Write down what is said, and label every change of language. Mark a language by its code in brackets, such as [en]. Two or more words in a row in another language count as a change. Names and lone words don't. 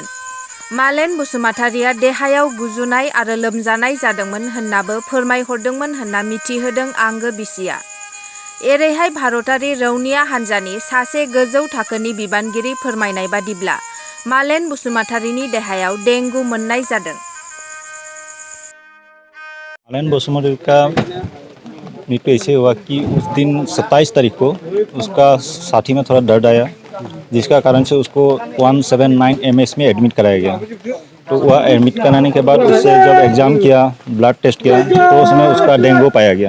[brx] मालेन बसुमतारिया देहायाव गुजुनाय आरो लोमजानाय जादोंमोन होननाबो फोरमायहरदोंमोन होनना मिथिहोदों आंगो बिसिया। एरैहाय भारतारि रौनिया हानजानि सासे गोजौ थाखोनि बिबानगिरि फोरमायनाय बादिब्ला मालेन बसुमतारिनि देहायाव डेंगु मोननाय जादों। [hi] मालेन बसुमतारी का मृत्यु ऐसे हुआ कि उस दिन 27 तारीख को उसका छाती में थोड़ा दर्द आया, जिसका कारण से उसको 179 MS में एडमिट कराया गया। तो वह एडमिट कराने के बाद उससे जब एग्ज़ाम किया, ब्लड टेस्ट किया, तो उसमें उसका डेंगू पाया गया।